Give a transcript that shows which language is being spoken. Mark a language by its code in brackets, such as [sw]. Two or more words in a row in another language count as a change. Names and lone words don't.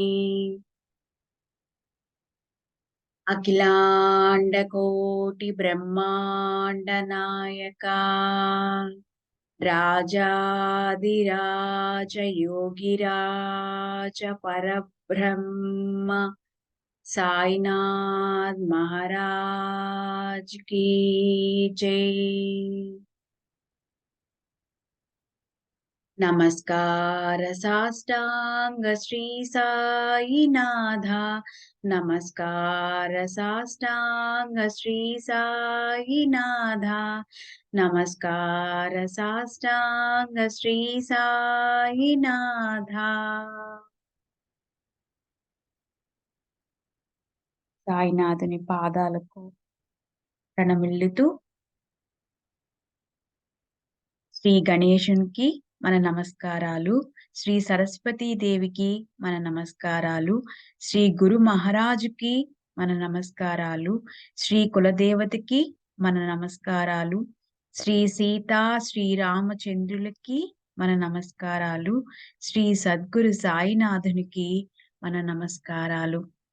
[te] అఖిలాండ కోటి బ్రహ్మాండ నాయక రాజాదిరాజ యోగిరాజ పరబ్రహ్మ [hi] साईनाथ महाराज की जय। नमस्कार साष्टांग श्री साईनाथा। नमस्कार साष्टांग श्री साईनाथा। नमस्कार साष्टांग श्री साईनाथा। [te] సాయినాథుని పాదాలకు ప్రణమిల్లుతూ శ్రీ గణేశునికి మన నమస్కారాలు, శ్రీ సరస్వతీ దేవికి మన నమస్కారాలు, శ్రీ గురు మహారాజుకి మన నమస్కారాలు, శ్రీ కులదేవతకి మన నమస్కారాలు, శ్రీ సీతా శ్రీరామచంద్రులకి మన నమస్కారాలు, శ్రీ సద్గురు సాయినాథునికి మన నమస్కారాలు.